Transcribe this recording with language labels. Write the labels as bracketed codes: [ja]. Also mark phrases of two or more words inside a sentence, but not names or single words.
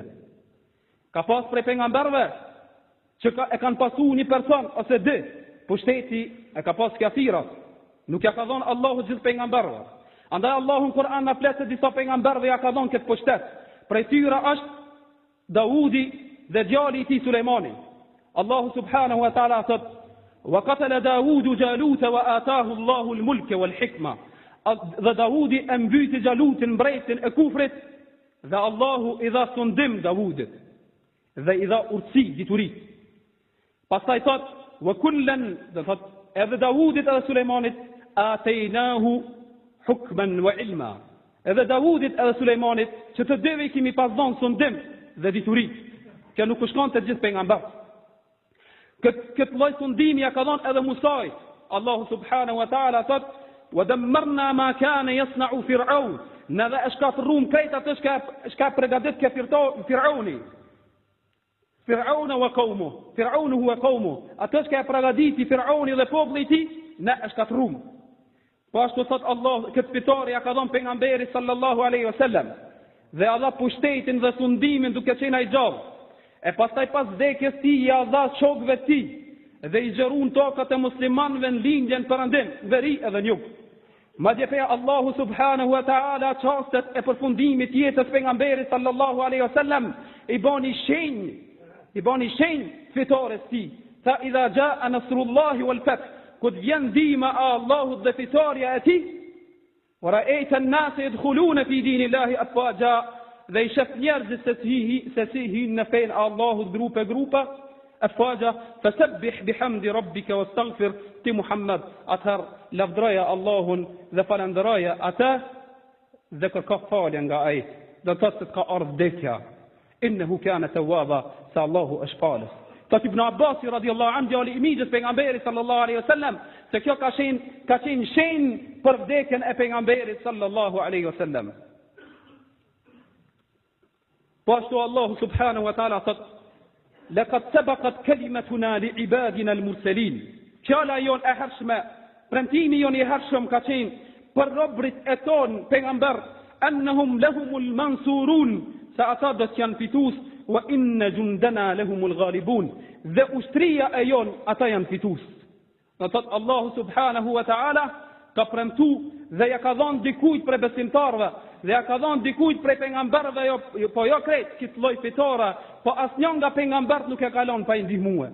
[sq] Ka pas prej pejgamberve që e kanë pasu një person ose dy, pushteti e ka pas kafirat, nuk ja ka dhënë Allahu gjithë pejgamberve. Andaj Allahu në Kur'an na flet se disa pejgamberve ja ka dhënë këtë pushtet. Prej tyre është Daudi dhe djali i tij Sulejmani. [ar] الله سبحانه وتعالى thot: وَقَتَلَ دَاوُودُ جَالُوتَ وَآتَاهُ اللَّهُ الْمُلْكَ وَالْحِكْمَةَ. [sq] Dhe Daudi e mbyti Xhalutin, mbretin e kufrit, dhe Allahu i dha sundim Davudit dhe i dha urtësi, diturit. Pastaj thot: وَكُلًّا, dhe thot edhe Davudit edhe Sulejmanit, [ar] آتَيْنَاهُ حُكْمًا وَعِلْمًا. [sq] Edhe Davudit edhe Sulejmanit, që të dyve kemi pas dhënë sundim dhe diturit. Kjo nuk u shkon të gjithë pejgamberët. Këtë lloj sundimi ja ka dhënë edhe Musait. [ar] الله سبحانه وتعالى thot: وَدَمَّرْنَا مَا كَانَ يَصْنَعُ فِرْعَوْنُ. [sq] Ne dhe e shkatërruam krejt atë çka përgatit ke Firauni. [ar] فرعون وقومه فرعون هو قومه. [sq] Atë çka e përgatiti Firauni dhe populli i tij, ne e shkatërruam. Po ashtu thot Allah, këtë fitore ja ka dhënë pejgamberit [ar] صلى الله عليه وسلم. [sq] Dhe Allah pushtetin dhe sundimin duke qenë ai gjallë. E pastaj pas vdekjes tij ja dha shokëve të tij dhe i xherun tokat e muslimanëve në lindjen perëndim, veri edhe njug. Madje pe Allahu [ar] سبحانه وتعالى [sq] çastet e përfundimit jetës pejgamberit [ar] صلى الله عليه وسلم [sq] i bani shenjë fitores tij. [ar] فإذا جاء نصر الله والفتح, [sq] kur vjen ndihma e Allahut dhe fitoria e tij, [ar] ورأيت الناس يدخلون في دين الله أفواجا, [sq] dhe i shef njerëzit se si hinë në fejnë Allahut grupe, e fagja, [ar] فسبح بحمد ربك واستغفر, [sq] ti Muhammed, atëherë lavdroja Allahun dhe falendëroja atë dhe kërko falje nga ai. Do të thotë se ka ardhur vdekja. [ar] إنه كان توابا, [sq] se Allahu është falës. Thot Ibn Abbas [ar] رضي الله عنه, [sq] djali i mijës pejgamberit [ar] صلى الله عليه وسلم, [sq] se kjo ka qenë shenjë për vdekjen e pejgamberit [ar] صلى الله عليه وسلم. [sq] Po ashtu Allahu [ar] سبحانه وتعالى [sq] thot: [ar] "لقد سبقت كلمتنا لعبادنا المرسلين." [sq] Fjala jon e hershme, premtimi jon i hershëm ka qenë për robrit e ton pejgamber, [ar] إنهم لهم المنصورون, [sq] se ata do të janë fitus, [ar] وإن جندنا لهم الغالبون, [sq] dhe ushtria e jon ata janë fitus. Do thot Allahu [ar] سبحانه وتعالى [sq] ka premtu dhe ja ka dhënë dikujt për besimtarve, dhe ja ka dhënë dikujt për pejgamberëve, po jo krejt këtë lloj fitore, po asnjë nga pejgambert nuk e ka lënë pa i ndihmuar.